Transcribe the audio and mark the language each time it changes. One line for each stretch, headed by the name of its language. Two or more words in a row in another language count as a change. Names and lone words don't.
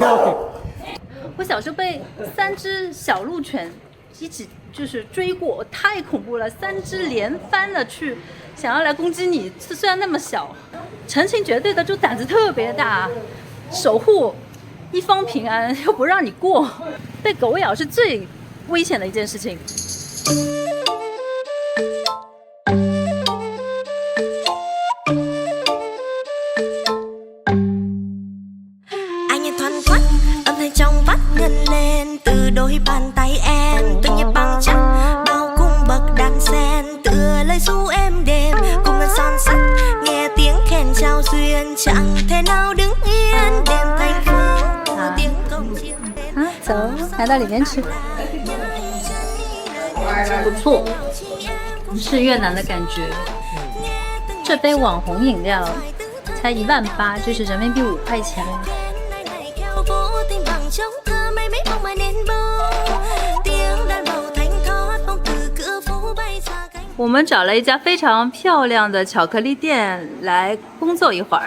Chinese: 我小时候被3只小鹿犬一起就是追过，太恐怖了，3只连番的去想要来攻击你，虽然那么小，成群结队的就胆子特别大，守护一方平安又不让你过，被狗咬是最危险的一件事情。
Vietnamese: đôi bàn tay em từng nhịp bằng chắc bao cung bậc đàn sen tựa lời ru êm đềm cùng ngân son sắt nghe tiếng khen chào duyên chẳng thể nào đứng yên đêm thành phố tiếng công chiêng
Chinese: 走，来到里面吃，不错，是越南的感觉。这杯网红饮料才18000，就是人民币5块钱。我们找了一家非常漂亮的巧克力店来工作一会儿。